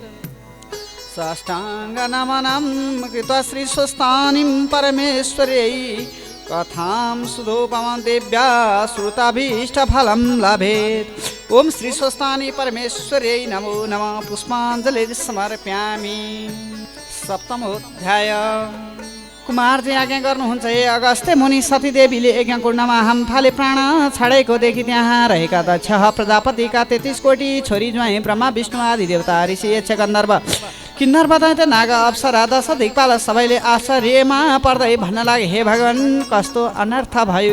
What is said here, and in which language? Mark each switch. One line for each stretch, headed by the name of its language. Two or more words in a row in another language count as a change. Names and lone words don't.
Sanskrit: साष्टाङ्गनमनं कृत्वा श्रीस्वस्थानीं परमेश्वर्यै कथां सुधोपमं देव्या श्रुताभीष्टफलं लभेत्। ओम श्री स्वस्तानी परमेश्वर्यै नमो नमः। पुष्पाञ्जलिं समर्पयामि। सप्तमोऽध्याय।
Nepali: कुमारजी आज्ञा गर्नुहुन्छ, हे अगस्त्य मुनि सतीदेवीले यज्ञकुण्डमा हामफाले प्राण छाडेको देखि त्यहाँ रहेका दक्ष प्रजापतिका 33 कोटी छोरी ज्वाइँ ब्रह्मा विष्णु आदि देवता ऋषि यक्ष गन्धर्व किन्नर दैत्य नाग अप्सरा दश दिक्पाल सबैले आश्चर्यमा पर्दै भन्न लागे, हे भगवान, कस्तो अनर्थ भयो?